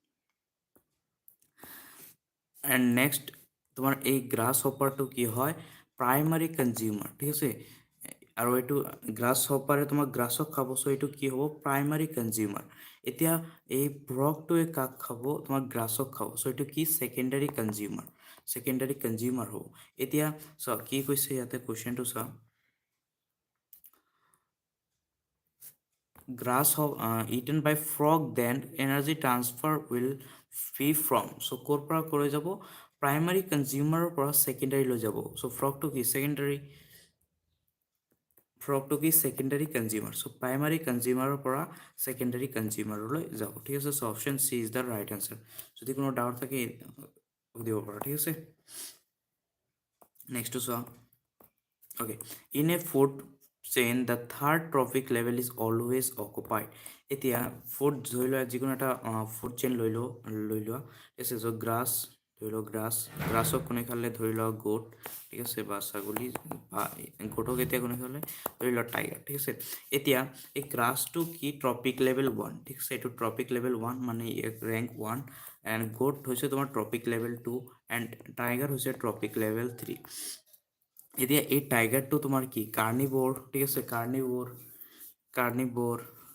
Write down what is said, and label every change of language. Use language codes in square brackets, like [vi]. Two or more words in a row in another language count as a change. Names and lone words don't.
[en] and next [as] তোমাৰ এই গ্ৰাছ হপাৰটো কি হয় [en] primary consumer [as] ঠিক আছে আৰু এইটো গ্ৰাছ হপাৰে তোমাৰ গ্ৰাছক খাব চ' এইটো কি হ'ব [en] primary consumer [as] এতিয়া এই ফ্ৰগটোৱে কাক খাব তোমাৰ গ্ৰাছক খাব চ' এইটো কি [en] secondary consumer [as] হ'ব এতিয়া চোৱা কি কৈছে ইয়াতে কুৱেশ্যনটো চোৱা [en] grass eaten by frog then energy transfer will be from so [as] ক'ৰ পৰা কৰি যাব প্ৰাইমাৰী কনজিউমাৰৰ পৰা ছেকেণ্ডাৰী লৈ যাব চ' ফ্ৰগটো কি [en] secondary consumer [as] চ' প্ৰাইমাৰী কনজিউমাৰৰ পৰা ছেকেণ্ডাৰী কনজিউমাৰলৈ যাব ঠিক আছে চ' [en] option C is the right answer [as] যদি কোনো ডাউট থাকে সুধিব পাৰা ঠিক আছে নেক্সটটো চোৱা [en] okay in a food chain the third trophic level is always occupied [as] এতিয়া ফুড ধৰি লোৱা যিকোনো এটা [en] food chain [as] লৈ লোৱা ঠিক আছে চ' গ্ৰাছ ধৰি লওক গ্ৰাছক কোনে খালে ধৰি লোৱা গোট ঠিক আছে বা ছাগলী বা গোটক এতিয়া কোনে খালে ধৰি লোৱা টাইগাৰ ঠিক আছে এতিয়া এই গ্ৰাছটো কি [en] trophic level 1 [as] ঠিক আছে এইটো [en] trophic level 1 [as] মানে ৰেংক 1 [en] and goat [as] হৈছে তোমাৰ [en] trophic level 2 and tiger [as] হৈছে [en] trophic level 3 [as] এতিয়া এই টাইগাৰটো তোমাৰ কি কাৰ্নিভোৰ ঠিক আছে কাৰ্নিভোৰ